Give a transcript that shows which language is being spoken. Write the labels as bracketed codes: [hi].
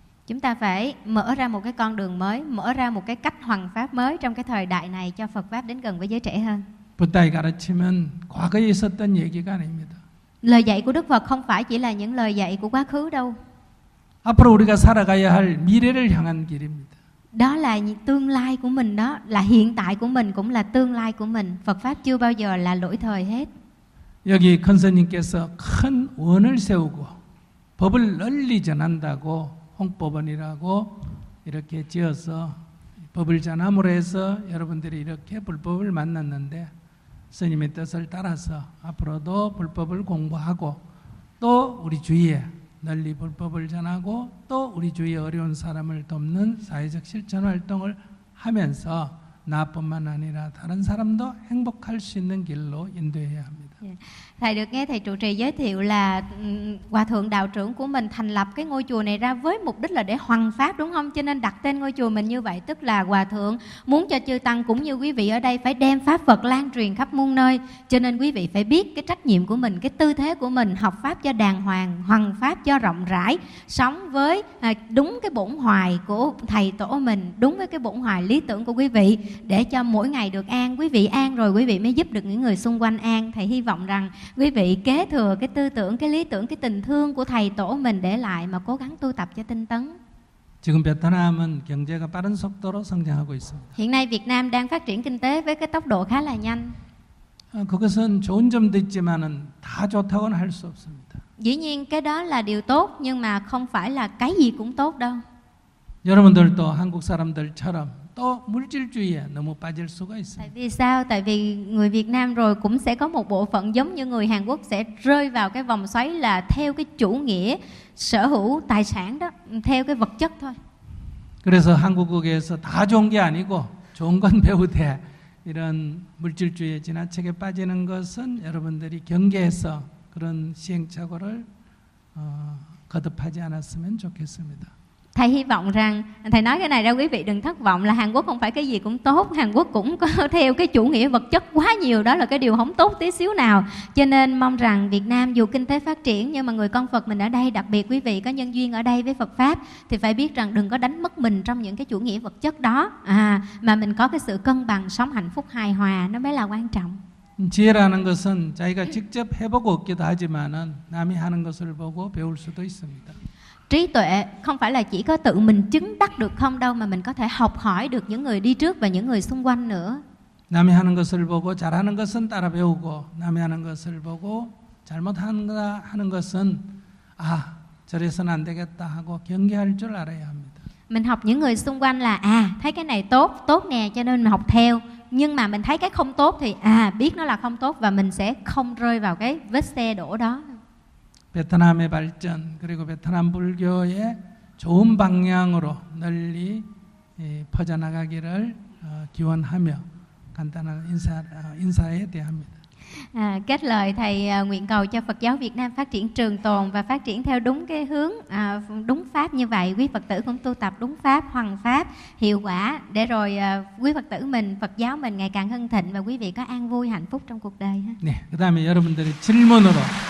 [vi] Chúng ta phải mở ra một cái con đường mới, mở ra một cái cách hoằng pháp mới trong cái thời đại này cho Phật pháp đến gần với giới trẻ hơn. [ko] 부다이 가르침은 과거에 있었던 얘기가 아닙니다. [vi] Lời dạy của Đức Phật không phải chỉ là những lời dạy của quá khứ đâu. [ko] 앞으로 우리가 살아가야 할 미래를 향한 길입니다. [vi] Đó là tương lai của mình đó, là hiện tại của mình cũng là tương lai của mình. Phật pháp chưa bao giờ là lỗi thời hết. [ko] 여기 큰 스님께서 큰 원을 세우고 법을 널리 전한다고 홍법원이라고 이렇게 지어서 법을 전함으로 해서 여러분들이 이렇게 불법을 만났는데 스님의 뜻을 따라서 앞으로도 불법을 공부하고 또 우리 주위에 널리 불법을 전하고 또 우리 주위의 어려운 사람을 돕는 사회적 실천 활동을 하면서 나뿐만 아니라 다른 사람도 행복할 수 있는 길로 인도해야 합니다. [vi] Thầy được nghe thầy trụ trì giới thiệu là hòa thượng đạo trưởng của mình thành lập cái ngôi chùa này ra với mục đích là để hoằng pháp đúng không? Cho nên đặt tên ngôi chùa mình như vậy, tức là hòa thượng muốn cho chư tăng cũng như quý vị ở đây phải đem pháp Phật lan truyền khắp muôn nơi. Cho nên quý vị phải biết cái trách nhiệm của mình, cái tư thế của mình, học pháp cho đàng hoàng, hoằng pháp cho rộng rãi, sống với đúng cái bổn hoài của thầy tổ mình, đúng với cái bổn hoài lý tưởng của quý vị, để cho mỗi ngày được an, quý vị an rồi quý vị mới giúp được những người xung quanh an. Thầy hy vọng rằng quý vị kế thừa cái tư tưởng, cái lý tưởng, cái tình thương của thầy tổ mình để lại mà cố gắng tu tập cho tinh tấn. [ko] 지금 베트남은 경제가 빠른 속도로 성장하고 있습니다. [vi] Hiện nay Việt Nam đang phát triển kinh tế với cái tốc độ khá là nhanh. [ko] 그것은 좋은 점도 있지만은 다 좋다고는 할 수 없습니다. [vi] Dĩ nhiên cái đó là điều tốt nhưng mà không phải là cái gì cũng tốt đâu. [ko] 여러분들도 한국 사람들처럼 또 물질주의에 너무 빠질 수가 있습니다. [vi] Tại vì sao? Tại vì người Việt Nam rồi cũng sẽ có một bộ phận giống như người Hàn Quốc sẽ rơi vào cái vòng xoáy là theo cái chủ nghĩa sở hữu tài sản đó, theo cái vật chất thôi. [ko] 그래서 한국에서 다 좋은 게 아니고 좋은 건 배우되 이런 물질주의에 지나치게 빠지는 것은 여러분들이 경계해서 그런 시행착오를 거듭하지 않았으면 좋겠습니다. [vi] Thầy hy vọng rằng, thầy nói cái này ra quý vị đừng thất vọng là Hàn Quốc không phải cái gì cũng tốt. Hàn Quốc cũng có theo cái chủ nghĩa vật chất quá nhiều, đó là cái điều không tốt tí xíu nào. Cho nên mong rằng Việt Nam dù kinh tế phát triển nhưng mà người con Phật mình ở đây, đặc biệt quý vị có nhân duyên ở đây với Phật Pháp, thì phải biết rằng đừng có đánh mất mình trong những cái chủ nghĩa vật chất đó, mà mình có cái sự cân bằng, sống hạnh phúc hài hòa, nó mới là quan trọng. [ko] 지혜라는 것은 자기가 직접 해보고 얻기도 하지만은 남이 하는 것을 보고 배울 수도 있습니다. [vi] Trí tuệ không phải là chỉ có tự mình chứng đắc được không đâu, mà mình có thể học hỏi được những người đi trước và những người xung quanh nữa. [ko] 남이 하는 것을 보고 잘하는 것은 따라 배우고 남이 하는 것을 보고 잘못한다 하는 것은 아, 저래서는 안 되겠다 하고 경계할 줄 알아야 합니다. [vi] Mình học những người xung quanh là à, thấy cái này tốt, tốt nè, cho nên mình học theo. Nhưng mà mình thấy cái không tốt thì à, biết nó là không tốt và mình sẽ không rơi vào cái vết xe đổ đó. [ko] 베트남의 발전 그리고 베트남 불교의 좋은 방향으로 널리 퍼져나가기를 기원하며 간단한 인사에 대합니다. [vi] Kết lời thầy nguyện cầu cho Phật giáo Việt Nam phát triển trường tồn và phát triển theo đúng cái hướng đúng pháp như vậy, quý Phật tử cũng tu tập đúng pháp, hoằng pháp, hiệu quả để rồi quý Phật tử mình, Phật giáo mình ngày càng hưng thịnh và quý vị có an vui hạnh phúc trong cuộc đời. [ko] 네, 그다음에 여러분들의 질문으로